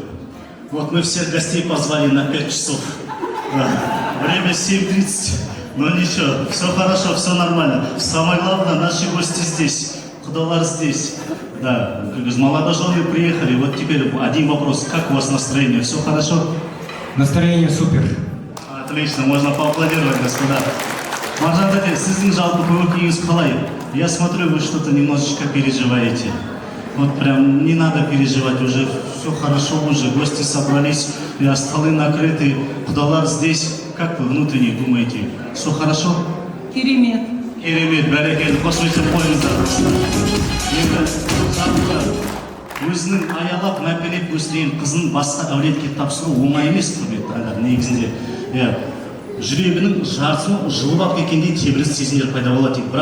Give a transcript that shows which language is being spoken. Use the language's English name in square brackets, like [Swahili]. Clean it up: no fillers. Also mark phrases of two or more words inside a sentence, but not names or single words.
[Russian] Вот мы всех гостей позвали на 5 часов, время 7:30, но ничего, все хорошо, все нормально. Самое главное, наши гости здесь. Құдалар здесь. Да, молодожены приехали. Вот теперь один вопрос. Как у вас настроение? Все хорошо? Настроение супер. Отлично, можно поаплодировать, господа. [Kazakh] Маржан тәте, сіздің жалпы көңіл-күйіңіз қалай? [Russian] Я смотрю, вы что-то немножечко переживаете. Вот прям не надо переживать, уже все хорошо, уже гости собрались, столы накрыты, құдалар здесь. Как вы внутренне думаете? Все хорошо? [Kazakh] Керемет. Керемет, бәрекелді, қошеметтеп қойыңыздар. Енді жалпы өзінің аялап, мәпелеп өсірген қызын басқа әулетке тапсыру оңай емес, құрметті ағалар, негізінде. Жүрегінің жартысын жылып алып кеткендей тебіріз сезімдер пайда болады дейді.